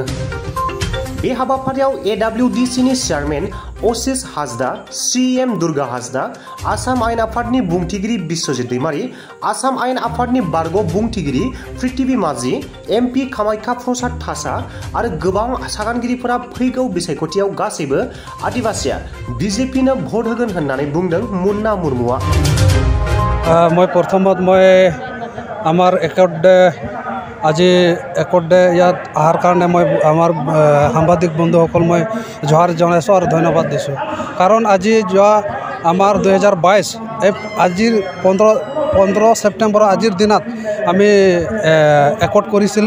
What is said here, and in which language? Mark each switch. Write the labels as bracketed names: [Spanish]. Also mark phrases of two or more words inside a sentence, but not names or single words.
[Bodo] बे हाबाफारियाव AWDC नि चेयारमेन अशिष हाजदा, CM दुर्गा हाजदा, आसाम आयेन आफादनि बुंथिगिरि बिश्वजित दैमारी, आसाम आयेन आफादनि बारग' बुंथिगिरि पृथ्वी माझी, MP कामाख्या प्रसाद थासा आरो गोबां सागानगिरिफोरा फैगौ बिसायख'थियाव गासैबो आदिवासिया BJP नो भट होगोन होननानै बुंदों मुन्ना मुर्मुआ। [Assamese] মই প্ৰথমত আমাৰ একৰ্ড আজি একৰ্ডে ইয়াত অহাৰ কাৰণে মই আমাৰ সাংবাদিক বন্ধুসকল মই জোহাৰ জনাইছোঁ আৰু ধন্যবাদ দিছোঁ। কাৰণ আজি যোৱা আমাৰ 2022 আজিৰ 15 ছেপ্টেম্বৰ আজিৰ দিনত আমি একৰ্ড কৰিছিলে।